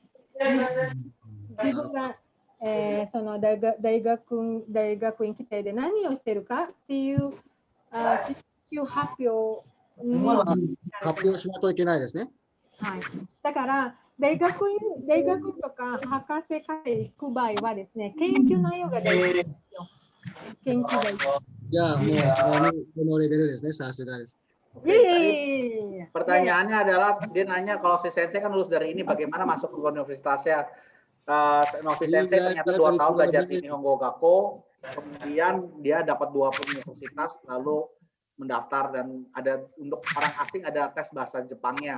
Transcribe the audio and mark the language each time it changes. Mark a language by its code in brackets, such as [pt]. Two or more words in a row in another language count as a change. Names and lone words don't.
[ja] 自分が、その大学院規定で何をしているかっていう発表しないといけないですね。はい。だから大学とか博士課程行く場合はですね、研究内容が大事ですよ。研究が大事。じゃあもうこのレベルですね、さすがです。 [id] Pertanyaannya adalah dia nanya kalau si Sensei kan lulus dari ini bagaimana masuk ke universitasnya. Novi Sensei ternyata 2 tahun belajar di [ja] 日本語学校, [id] kemudian dia dapat 2 universitas lalu mendaftar dan ada untuk orang asing ada tes bahasa Jepangnya.